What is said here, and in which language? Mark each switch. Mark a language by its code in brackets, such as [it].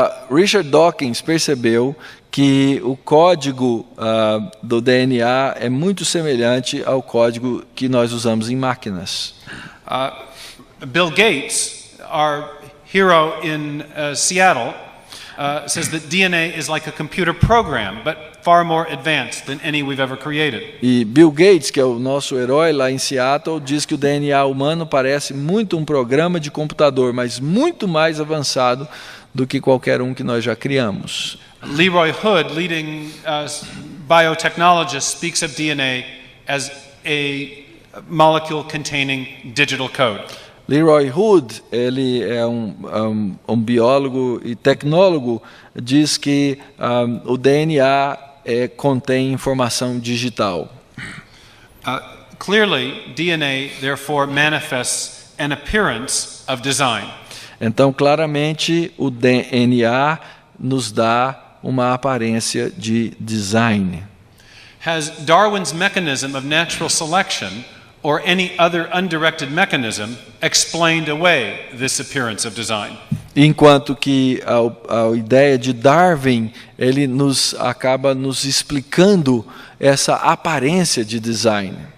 [pt] Richard Dawkins percebeu que o código do DNA é muito semelhante ao código que nós usamos em máquinas. [en] Bill Gates, our hero in Seattle, says that DNA is like a computer program, but far more advanced than any we've ever created. [pt] E Bill Gates, que é o nosso herói lá em Seattle, diz que o DNA humano parece muito um programa de computador, mas muito mais avançado do que qualquer um que nós já criamos. [en] Leroy Hood, leading biotechnologist, speaks of DNA as a molecule containing digital code. [pt] Leroy Hood, ele é um biólogo e tecnólogo, diz que o DNA contém informação digital. [en] Clearly, DNA therefore manifests an appearance of design. [pt] Então, claramente, o DNA nos dá uma aparência de design. [en] Has Darwin's mechanism of natural selection or any other undirected mechanism explained away this appearance of design? [pt] Enquanto que a ideia de Darwin, ele acaba nos explicando essa aparência de design.